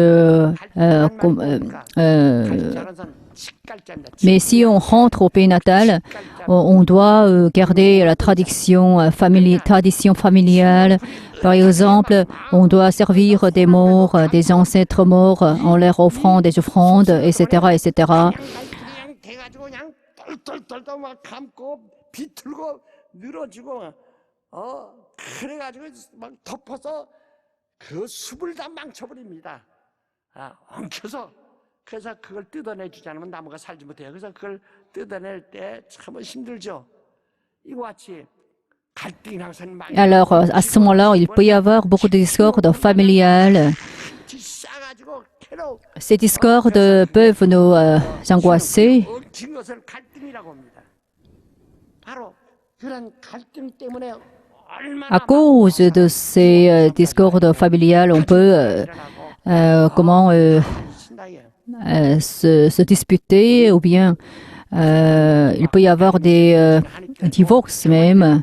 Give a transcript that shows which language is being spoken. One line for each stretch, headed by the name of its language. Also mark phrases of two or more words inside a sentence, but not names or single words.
French: Mais si on rentre au pays natal, on doit garder la tradition familiale. Par exemple, on doit servir des morts, des ancêtres morts, en leur offrant des offrandes, etc., etc.
Korean: 그래서 그걸 뜯어내주지 않으면 나무가 살지 못해요. 그래서 그걸 뜯어낼 때 참 힘들죠. 이와 같이 갈등이 항상 많이.
French: Alors, à ce moment-là, il peut y avoir beaucoup de discordes familiales. Ces discordes peuvent nous angoisser. À cause de ces discordes familiales, on peut comment se disputer, ou bien il peut y avoir des divorces même.